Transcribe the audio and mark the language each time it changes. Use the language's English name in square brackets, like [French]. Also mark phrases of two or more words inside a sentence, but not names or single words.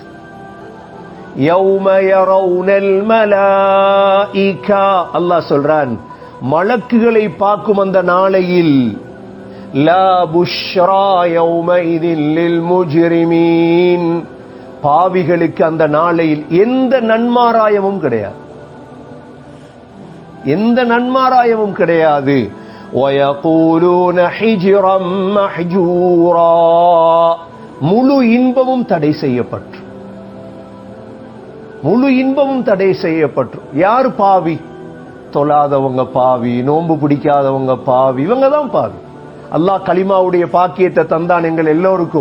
[Arabic] يوم يرون الملائكة, [Tamil] அல்லாஹ் சொல்றான், மலக்குகளை பார்க்கும் அந்த நாளையில் [Arabic] لا بشرى يومئذ للمجرمين, [Tamil] பாவிகளுக்கு அந்த நாளையில் எந்த நன்மாராயமும் கிடையாது, எந்த நன்மாராயமும் கிடையாது. [Arabic] وَيَقُولُونَ حِجْرًا مَحْجُورًا, [Tamil] முழு இன்பமும் தடை செய்யப்பட்டு, முழு இன்பமும் தடை செய்யப்பட்டு. யார் பாவி? தொழாதவங்க பாவி, நோன்பு பிடிக்காதவங்க பாவி, இவங்க தான் பாவி. அல்லாஹ் கலிமாவுடைய பாக்கியத்தை தந்தான் எங்கள் எல்லோருக்கும்.